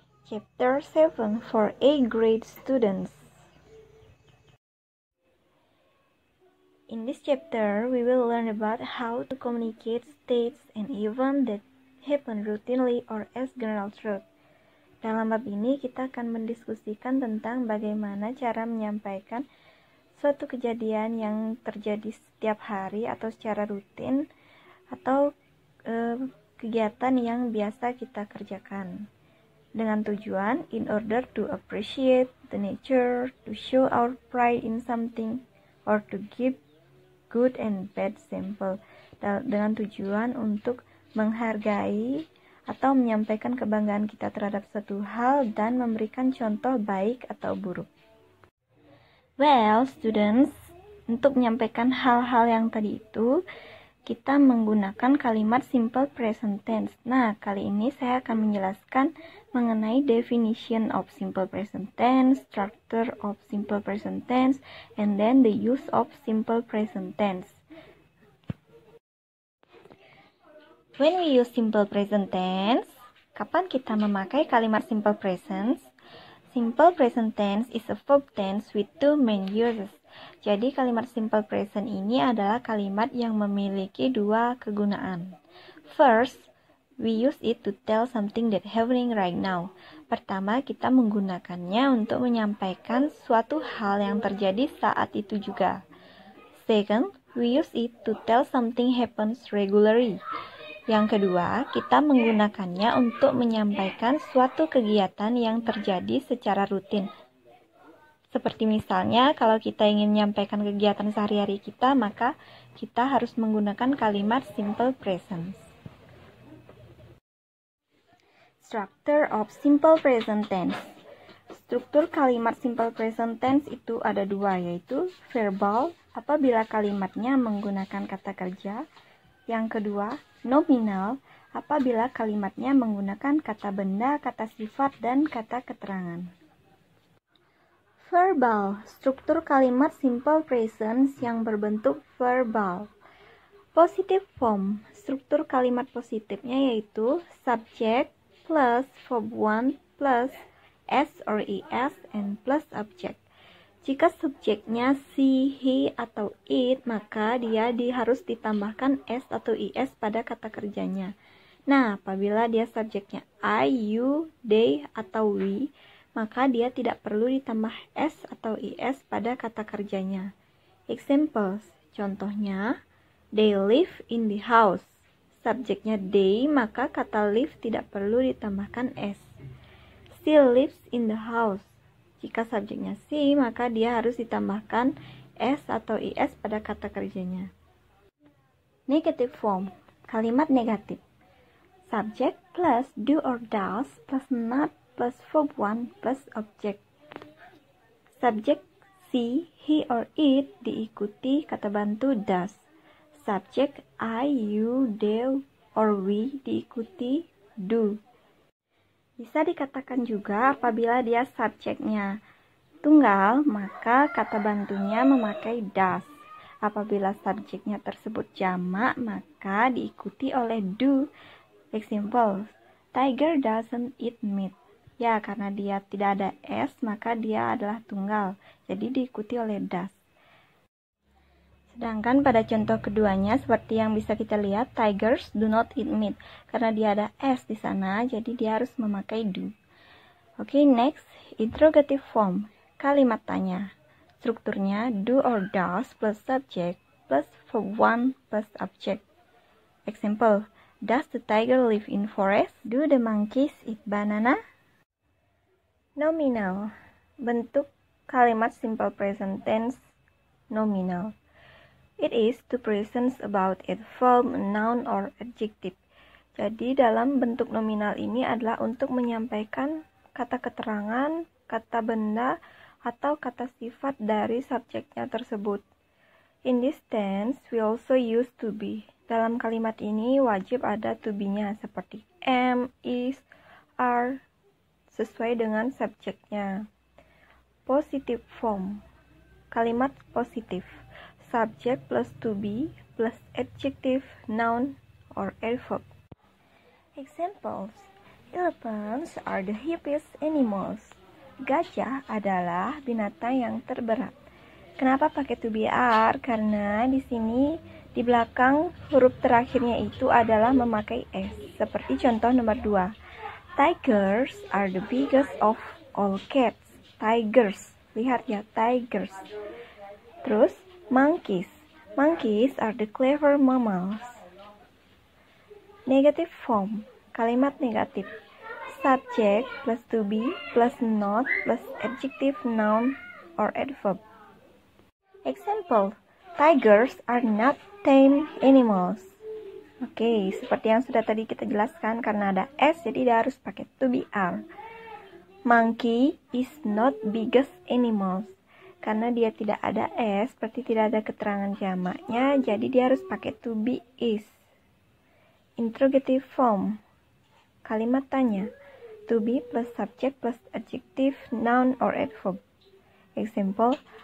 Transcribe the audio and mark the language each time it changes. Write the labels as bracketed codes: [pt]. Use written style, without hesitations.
[en] Chapter 7 for 8th grade students. In this chapter, we will learn about how to communicate states and events that happen routinely or as general truth. [id] Dalam bab ini, kita akan mendiskusikan tentang bagaimana cara menyampaikan suatu kejadian yang terjadi setiap hari atau secara rutin atau kegiatan yang biasa kita kerjakan. Dengan tujuan, [en] in order to appreciate the nature, to show our pride in something, or to give good and bad example. [id] Dengan tujuan untuk menghargai atau menyampaikan kebanggaan kita terhadap suatu hal dan memberikan contoh baik atau buruk. [en] Well, students, [id] untuk menyampaikan hal-hal yang tadi itu, kita menggunakan kalimat simple present tense. Nah, kali ini saya akan menjelaskan mengenai [en] definition of simple present tense, structure of simple present tense, and then the use of simple present tense. When we use simple present tense, [id] kapan kita memakai kalimat [en] simple present? Simple present tense is a verb tense with two main uses. [id] Jadi kalimat simple present ini adalah kalimat yang memiliki dua kegunaan. [en] First, we use it to tell something that happening right now. [id] Pertama, kita menggunakannya untuk menyampaikan suatu hal yang terjadi saat itu juga. [en] Second, we use it to tell something happens regularly. [id] Yang kedua, kita menggunakannya untuk menyampaikan suatu kegiatan yang terjadi secara rutin. Seperti misalnya, kalau kita ingin menyampaikan kegiatan sehari-hari kita, maka kita harus menggunakan kalimat simple present. [en] Structure of simple present tense. [id] Struktur kalimat simple present tense itu ada dua, yaitu verbal, apabila kalimatnya menggunakan kata kerja. Yang kedua, nominal, apabila kalimatnya menggunakan kata benda, kata sifat, dan kata keterangan. Verbal, struktur kalimat simple present yang berbentuk verbal. [en] Positive form, [id] struktur kalimat positifnya yaitu [en] subject plus verb 1 plus s or es and plus object. [id] Jika subjeknya she, he, atau it, maka dia harus ditambahkan s atau is pada kata kerjanya. Nah, apabila dia subjeknya I, you, they, atau we, maka dia tidak perlu ditambah s atau is pada kata kerjanya. [en] Examples, [id] contohnya, [en] they live in the house. [id] Subjeknya they, maka kata live tidak perlu ditambahkan s. [en] She lives in the house. [id] Jika subjeknya she, maka dia harus ditambahkan s atau is pada kata kerjanya. [en] Negative form, [id] kalimat negatif. [en] Subject plus do or does plus not plus verb 1 plus object. Subject she, he, or it [id] diikuti kata bantu [en] does. Subject I, you, they, or we [id] diikuti [en] do. [id] Bisa dikatakan juga apabila dia subjeknya tunggal, maka kata bantunya memakai does. Apabila subjeknya tersebut jamak, maka diikuti oleh do. [en] Example, tiger doesn't eat meat. [id] Ya, karena dia tidak ada s, maka dia adalah tunggal. Jadi diikuti oleh does. Sedangkan pada contoh keduanya, seperti yang bisa kita lihat, [en] tigers do not eat meat. [id] Karena dia ada s di sana, jadi dia harus memakai do. Oke, [en] next, interrogative form, [id] kalimat tanya. Strukturnya [en] do or does plus subject plus verb 1 plus object. Example, does the tiger live in forest? Do the monkeys eat banana? [id] Nominal, bentuk kalimat simple present tense nominal. [en] It is to present about a verb, noun, or adjective. [id] Jadi dalam bentuk nominal ini adalah untuk menyampaikan kata keterangan, kata benda, atau kata sifat dari subjeknya tersebut. [en] In this tense, we also use to be. [id] Dalam kalimat ini wajib ada to be-nya seperti am, is, are, sesuai dengan subjeknya. [en] Positive form, [id] kalimat positif. [en] Subject plus to be plus adjective, noun, or adverb. Examples, Elephants are the heaviest animals. [id] Gajah adalah binatang yang terberat. Kenapa pakai to be are? Karena di sini di belakang huruf terakhirnya itu adalah memakai s. Seperti contoh nomor 2. [en] Tigers are the biggest of all cats. Tigers. [id] Lihat ya, tigers. Terus, monkeys. [en] Monkeys are the clever mammals. Negative form. [id] Kalimat negatif. [en] Subject plus to be plus not plus adjective noun or adverb. Example. Tigers are not tame animals. [id] Oke, seperti yang sudah tadi kita jelaskan, karena ada s jadi dia harus pakai to be are. [en] Monkey is not biggest animals. [id] Karena dia tidak ada s, berarti tidak ada keterangan jamaknya, jadi dia harus pakai to be is. [en] Interrogative form. [id] Kalimat tanya. [en] To be plus subject plus adjective noun or adverb. Example.